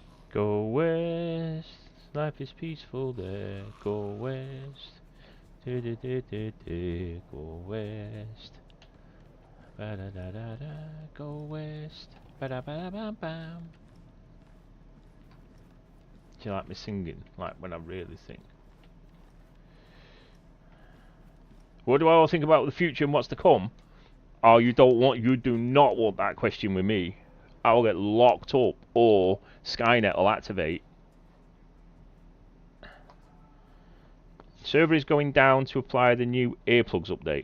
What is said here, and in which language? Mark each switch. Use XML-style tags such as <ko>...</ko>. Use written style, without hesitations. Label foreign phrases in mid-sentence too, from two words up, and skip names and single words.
<en>Go west, life is peaceful there. Go west, go west. Ba da da da da. Go west. Ba da ba da bam bam. Do you like me singing? Like when I really sing? What do I all think about the future and what's to come? Oh, you do not want that question with me. I will get locked up or Skynet will activate. Server is going down to apply the new earplugs update.</en>